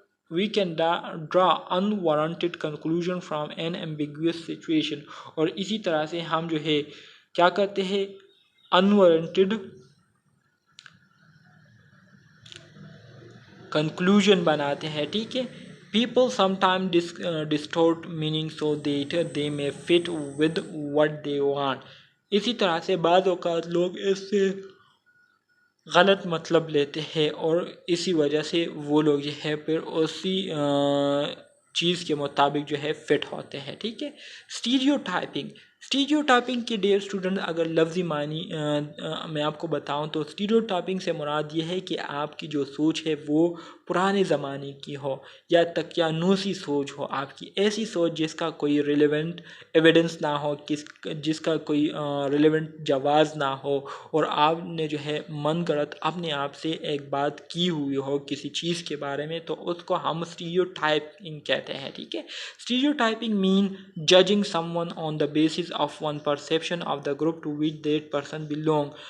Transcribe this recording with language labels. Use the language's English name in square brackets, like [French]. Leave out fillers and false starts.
[English] we can draw unwarranted conclusion from an ambiguous situation. [Urdu] اور اسی طرح سے ہم جو ہے کیا کرتے ہیں، unwarranted conclusion بناتے ہیں. ٹھیک ہے. [English] people sometimes distort meaning so that they may fit with what they want. [Urdu] اسی طرح سے بعض اوقات لوگ اس سے غلط مطلب لیتے ہیں اور اسی وجہ سے وہ لوگ جو ہے پھر اسی چیز کے مطابق جو ہے فٹ ہوتے ہیں. ٹھیک ہے. اسٹیریوٹائپنگ کے ڈیئر اسٹوڈنٹ اگر لفظی معنی میں آپ کو بتاؤں تو اسٹیریوٹائپنگ سے مراد یہ ہے کہ آپ کی جو سوچ ہے وہ پرانے زمانے کی ہو یا تقیانوسی سوچ ہو، آپ کی ایسی سوچ جس کا کوئی ریلیونٹ ایویڈنس نہ ہو، جس کا کوئی ریلیونٹ جواز نہ ہو، اور آپ نے جو ہے من گڑت اپنے آپ سے ایک بات کی ہوئی ہو کسی چیز کے بارے میں، تو اس کو ہم اسٹیریوٹائپنگ کہتے ہیں. ٹھیک ہے. [English] Stereotyping mean judging someone on the basis of one perception of the group to which that person belong.